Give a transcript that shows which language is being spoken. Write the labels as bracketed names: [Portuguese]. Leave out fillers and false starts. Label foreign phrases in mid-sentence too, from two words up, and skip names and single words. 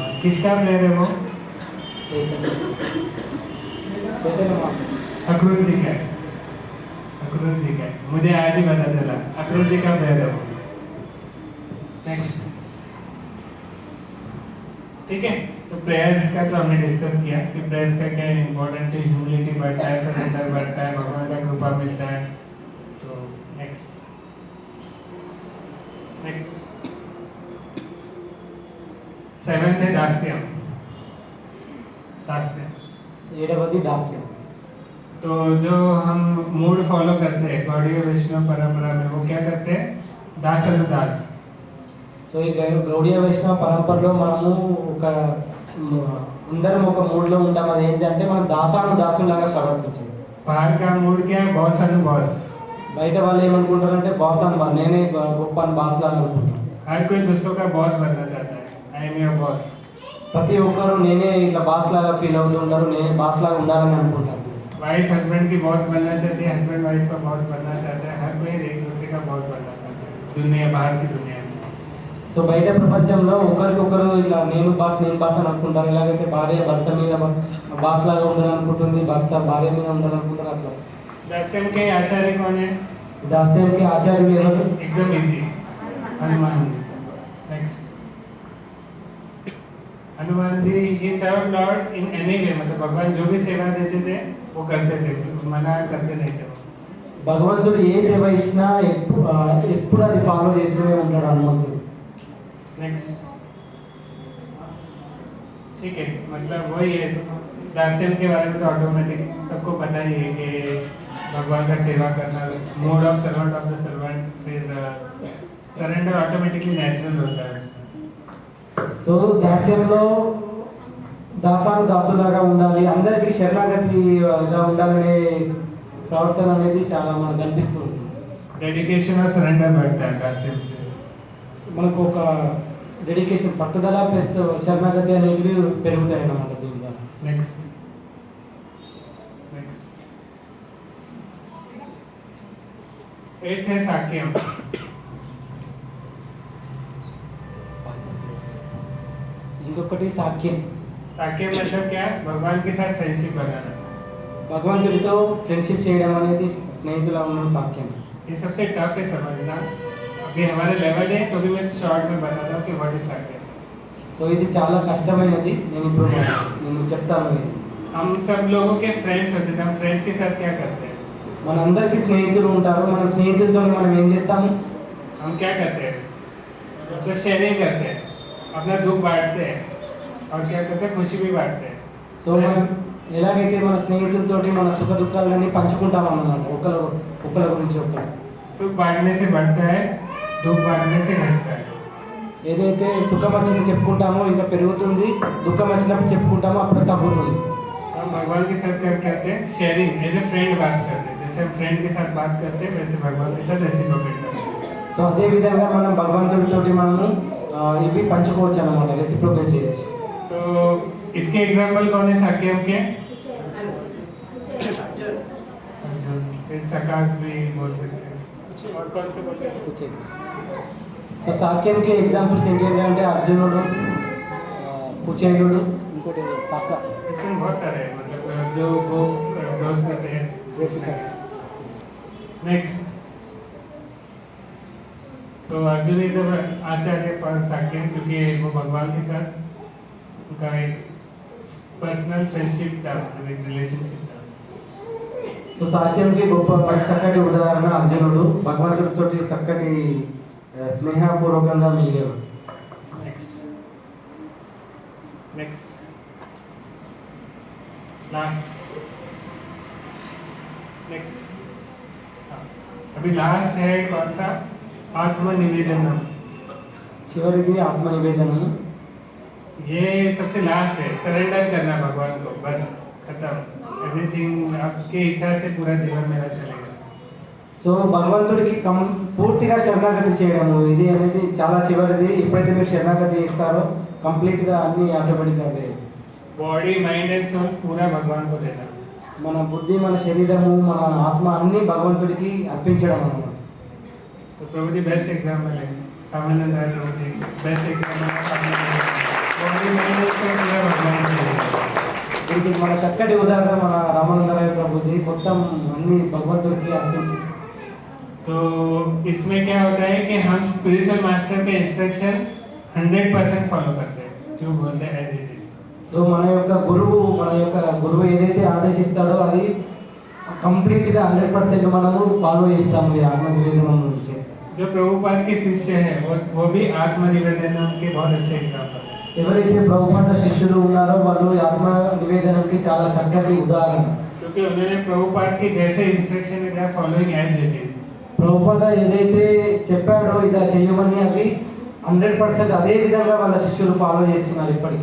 [Hindi] किसका प्रेयर है वो? చైతన్య మహాప్రభు. अक्रूर जी का है। अक्रूर जी का है, मुझे आज ही पता चला अक्रूर जी का प्रेयर है वो। नेक्स्ट, ठीक है। तो प्रेयर्स का तो हमने डिस्कस किया कि प्रेयर्स का क्या इम्पोर्टेंट है, ह्यूमिलिटी बढ़ता है, सरेंडर बढ़ता है, भगवान का कृपा मिलता है। तो [English] next seventh [Hindi] है दास्यम। दास्यम [Telugu] 7వది దాస్యం. [Hindi] तो जो हम मूड फॉलो करते हैं गौड़ीय वैष्णव परंपरा में, वो क्या करते हैं? दास अनुदास। [Telugu] సో ఈ గౌడీయ వైష్ణవ పరంపరలో మనము అందరం ఒక మూడ్లో ఉంటాం. అది ఏంటంటే మనం దాసులాగా ప్రవర్తించాలి. [Hindi] बाहर का मूड क्या है? बॉस अनु बॉस। [Telugu] బయట వాళ్ళు ఏమనుకుంటారంటే బాస్ అని, నేనే గొప్ప అని బాస్ లాగా అనుకుంటాను. [Hindi] हर कोई दूसरों का बॉस बनना चाहता है, [English] I am your boss. [Telugu] ప్రతి ఒక్కరు నేనే ఇట్లా బాస్ లాగా ఫీల్ అవుతుంటారు, నేనే బాస్ లాగా ఉండాలని అనుకుంటారు. [English] wife husband [Hindi] की बॉस बनना चाहती है, [English] husband wife [Hindi] का बॉस बनना चाहता है, हर कोई एक दूसरे का बॉस बनना चाहता है दुनिया, बाहर की दुनिया में। [Telugu] సో బయట ప్రపంచంలో ఒకరికొకరు ఇట్లా నేను బాస్ అని అనుకుంటారు. ఎలాగైతే భార్య భర్త మీద బాస్ లాగా ఉండాలనుకుంటుంది, భర్త భార్య మీద ఉండాలనుకుంటారు, అట్లా. [Hindi] दास्यम के आचार्य कौन है? [Telugu] దాస్యంకి ఆచార్యులు ఎవరు? [Hindi] एकदम इजी, हनुमान जी। नेक्स्ट, हनुमान जी ही [English] serve Lord in any way, [Hindi] मतलब भगवान जो भी सेवा देते थे वो करते थे, मना करते नहीं थे वो। [Telugu] భగవంతుడు ఏ సేవ ఇచ్చినా ఎప్పుడు అది ఫాలో చేస్తూనే ఉంటాడు హనుమంతుడు. [Hindi] नेक्स्ट ठीक है, मतलब वही है, दास्यम के बारे में तो ऑटोमेटिक सबको पता ही है कि भगवान का सेवा करना, [English] mode of servant, [Hindi] फिर सरेंडर [English] automatically natural [Hindi] होता है उसमें। [Telugu] సో దాస్యంలో దాసాను దాసులాగా ఉండాలి, అందరికీ శరణాగతిగా ఉండాలనే ప్రవర్తన అనేది చాలా మనకు కనిపిస్తుంది. [Hindi] डेडिकेशन और सरेंडर बढ़ता है दास्यम से। [Telugu] మనకు ఒక డెడికేషన్, పట్టుదల ప్లస్ శరణాగతి అనేటివి పెరుగుతాయి అన్నమాట దీని ద్వారా. [English] next eight [Hindi] है साक्यम। [Telugu] ఇంకొకటి సాఖ్యం. [Hindi] साक्यम मतलब क्या है? भगवान के साथ फ्रेंडशिप बनाना। [Telugu] భగవంతుడితో ఫ్రెండ్షిప్ చేయడం అనేది స్నేహితులా ఉండడం సాఖ్యం. [Hindi] ये सबसे टफ है समझना, अभी हमारे लेवल है तो भी मैं शॉर्ट में बताता हूँ कि [English] what is [Hindi] साक्यम। [Telugu] సో ఇది చాలా కష్టమైనది, నేను చెప్తాను. ఇది [Hindi] हम सब लोगों के फ्रेंड्स होते थे, हम फ्रेंड्स के साथ क्या करते हैं? [Telugu] మనందరికీ స్నేహితులు ఉంటారు, మన స్నేహితులతో మనం ఏం చేస్తాము? [Hindi] हम क्या करते हैं? मतलब शेयरिंग करते हैं, अपना दुख बांटते हैं, और क्या करते हैं? खुशी भी बांटते हैं। [Telugu] సో మనం ఎలాగైతే మన స్నేహితులతోటి మన సుఖ దుఃఖాలన్నీ పంచుకుంటాం అన్నమాట, ఒకరి గురించి ఒకరు. [Hindi] सुख बांटने से बढ़ता है, दुख बांटने से घटता है। [Telugu] ఏదైతే సుఖం వచ్చింది చెప్పుకుంటామో ఇంకా పెరుగుతుంది, దుఃఖం వచ్చినప్పుడు చెప్పుకుంటామో అప్పుడు తగ్గుతుంది. [Hindi] हम भगवान के साथ क्या करते हैं? शेयरिंग, [English] as a friend [Hindi] बात करते हैं, जैसे हम फ्रेंड के साथ बात करते हैं वैसे भगवान के साथ रेसिप्रोकेट करते हैं। [Telugu] సో అదే విధంగా మనం భగవంతుడితోటి మనము ఇవి పంచుకోవచ్చు అన్నమాట, రెసిప్రోకేట్ చేయొచ్చు. [Hindi] तो इसके एग्जाम्पल कौन है साक्यम के? अर्जुन, फिर सकाश भी बोल सकते हैं, और कौन से बोल सकते हैं? [Telugu] సో సాఖ్యంకి ఎగ్జాంపుల్స్ ఏంటి అంటే అర్జునుడు, కుచేలుడు, ఇంకోటి సక [Hindi] इसमें बहुत सारे हैं, मतलब जो वो दोस्त होते हैं। नेक्स्ट, तो अर्जुन इज आचार्य फॉर साक्यम, क्योंकि वो भगवान के साथ उनका एक [English] personal friendship [Hindi] था, मतलब एक रिलेशनशिप था। [Telugu] సో సాఖ్యంకి గొప్ప చక్కటి ఉదాహరణ అర్జునుడు, భగవంతుడితోటి చక్కటి స్నేహపూర్వకంగా మిగిలేవాడు. [English] next last next [Hindi] अभी लास्ट है कौन सा? आत्मनिवेदनम। [Telugu] చివరిది ఆత్మ నివేదనము. [Hindi] ये सबसे लास्ट है, सरेंडर करना भगवान को, बस खत्म, एवरीथिंग आपकी इच्छा से पूरा जीवन मेरा चलेगा। [Telugu] సో భగవంతుడికి పూర్తిగా శరణాగతి చేయడము ఇది అనేది చాలా చివరిది. ఎప్పుడైతే మీరు శరణాగతి చేస్తారో కంప్లీట్గా అన్ని ఆటోమేటిక్గా అవే. [English] body mind and soul [Hindi] पूरा भगवान को देना। [Telugu] మన బుద్ధి, మన శరీరము, మన ఆత్మ అన్నీ భగవంతుడికి అర్పించడం అన్నమాట. [Hindi] तो प्रभु जी [English] best example [Hindi] है, रामानंद राय प्रभु जी [English] best example [Hindi] है, [English] body mind and soul [Hindi] पूरा भगवान को देना। [Telugu] ఇది మన చక్కటి ఉదాహరణ మన రామానందరాయ ప్రభుజీ మొత్తం అన్ని భగవంతుడికి అర్పించేసి. [Hindi] तो इसमें क्या होता है कि हम [English] spiritual master [Hindi] के इंस्ट्रक्शन 100% फॉलो करते हैं, जो बोलते हैं [English] as it is. [Telugu] సో మన యొక్క గురువు ఏదైతే ఆదేశిస్తాడో అది కంప్లీట్గా 100% మనము ఫాలో చేస్తాము, ఈ ఆత్మ నివేదనం చేస్తాం. [Hindi] जो प्रभुपाद के शिष्य हैं वो भी आत्मनिवेदन के बहुत अच्छे एग्जाम्पल हैं। [Telugu] ఎవరైతే ప్రభుపాద శిష్యులు ఉన్నారో వాళ్ళు ఈ ఆత్మ నివేదనకి చాలా చక్కటి ఉదాహరణ. [Hindi] क्योंकि उन्होंने प्रभुपाद के जैसे [English] instruction they are following as it is. [Telugu] ప్రభుపాద ఏదైతే చెప్పాడో ఇలా చేయమని అవి 100% అదే విధంగా వాళ్ళ శిష్యులు ఫాలో చేస్తున్నారు ఇప్పటికి.